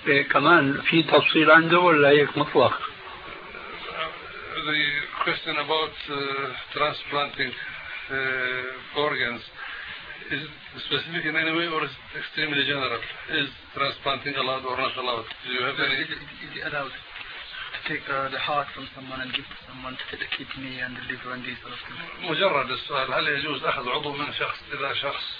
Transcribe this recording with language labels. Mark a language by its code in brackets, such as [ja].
[ar] كمان في تفصيل عنده ولا هيك مطلق؟ [en] The question about transplanting organs is specific in any way or is it extremely general? Is transplanting allowed or not allowed? Do you have any? Is it allowed to take the heart from someone and give someone to the kidney and the liver and these sort of things? [ar] مجرد السؤال، هل يجوز أخذ عضو من شخص إلى شخص؟